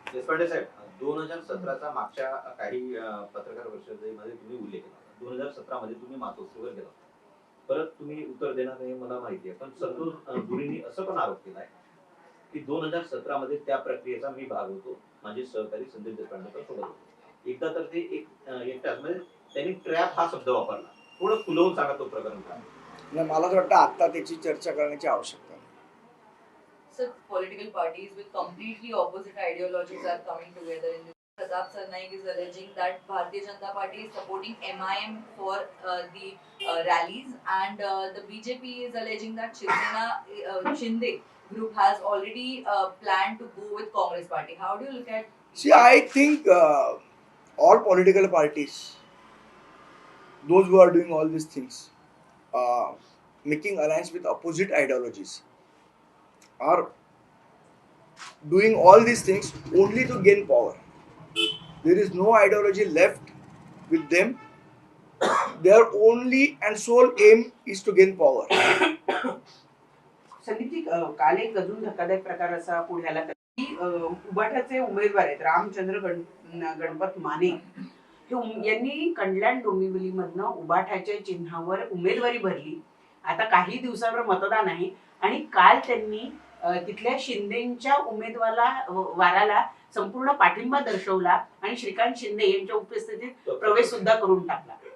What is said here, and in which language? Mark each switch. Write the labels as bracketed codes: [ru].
[mr] देशपांडे साहेब, 2017चा मागच्या काही पत्रकार परिषदेमध्ये तुम्ही उल्लेख केला, 2017 मध्ये तुम्ही मातोश्रीवर गेला, परत तुम्ही उत्तर देणार नाही मला माहिती आहे, पण संतोष धुरींनी असं पण आरोप केलाय की 2017 मध्ये त्या प्रक्रियेचा मी भाग होतो, माझे सहकारी संदीप देशपांडे सोबत होते. एकदा तर ते एकटाच म्हणजे त्यांनी ट्रॅप हा शब्द वापरला, थोडं खुलवून सांगा तो प्रकरण काय. नाही, मला असं वाटतं आता त्याची चर्चा करण्याची आवश्यकता नाही. [en] So political parties with completely opposite ideologies are coming together in this. Pratap Sarnaik is alleging that Bharatiya Janata Party is supporting MIM for the rallies, and the BJP is alleging that Shinde group has already planned to go with Congress party. How do you look at? See, I think all political parties, those who are doing all these things, making alliance with opposite ideologies, are doing all these things only to gain power. There is no ideology left with them. Their only and sole aim is to gain power. [mr] Sandeepji, काल एक अजून धक्कादायक प्रकार असा पुढे आला की उबाठाचे उमेदवार आहेत रामचंद्र गणपत माने, यांनी कल्याण डोंबिवलीमधनं उबाठाच्या चिन्हावर उमेदवारी भरली. आता काही दिवसावर मतदान आहे आणि काल त्यांनी तिथल्या शिंदेच्या उमेदवाराला संपूर्ण पाठिंबा दर्शवला आणि श्रीकांत शिंदे यांच्या उपस्थितीत प्रवेश सुद्धा करून टाकला.